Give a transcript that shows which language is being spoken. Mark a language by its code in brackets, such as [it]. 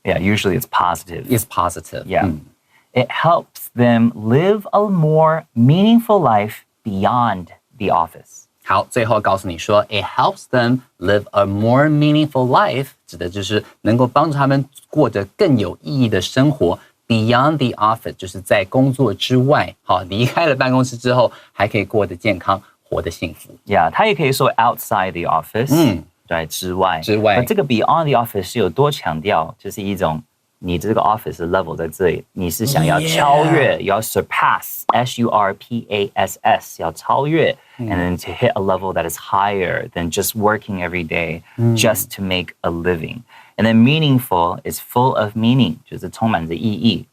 [en] Yeah, usually it's positive. It's positive. Yeah. It helps them live a more meaningful life beyond the office. [zh] 好，最后告诉你说 ， [en] it helps them live a more meaningful life， [zh] 指的就是能够帮助他们过着更有意义的生活。 [en] Beyond the office， [zh] 就是在工作之外，好，离开了办公室之后，还可以过得健康，活得幸福。 Yeah， 它也可以说 [en] outside the office， [zh] 对，之外。那这个 beyond the office 是有多强调，就是一种。你这个 [en] office 的 level 在这里， [zh] 你是想要超越， [en] 要 surpass S-U-R-P-A-S-S， [zh] 要超越 [en] and then to hit a level that is higher than just working every day just to make a living. And then meaningful is full of meaning, [zh] 就是充满着意义.